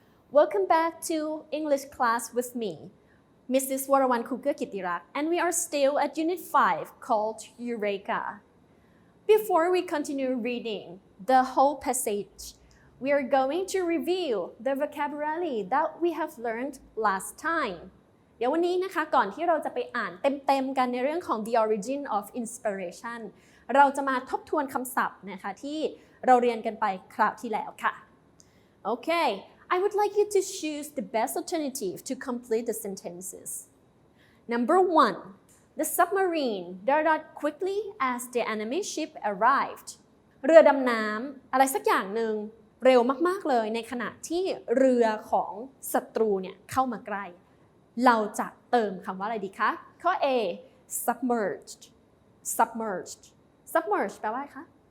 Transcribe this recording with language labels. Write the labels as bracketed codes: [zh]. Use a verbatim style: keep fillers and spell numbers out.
[en] Welcome back to English class with me, Missus Warawan Kuka-Kittirak, and we are still at Unit five called Eureka. Before we continue reading the whole passage, we are going to review the vocabulary that we have learned last time. [th] เดี๋ยววันนี้นะคะก่อนที่เราจะไปอ่านเต็มๆกันในเรื่องของ The Origin of Inspiration เราจะมาทบทวนคำศัพท์นะคะที่เราเรียนกันไปคราวที่แล้วค่ะ [en] Okay, I would like you to choose the best alternative to complete the sentences. Number one, the submarine darted quickly as the enemy ship arrived. [th] เรือดำน้ำอะไรสักอย่างหนึ่งเร็วมากๆเลยในขณะที่เรือของศัตรูเนี่ยเข้ามาใกล้เราจะเติมคำว่าอะไรดีคะข้อ A submerged submerged submerged แปลว่าอะไรคะ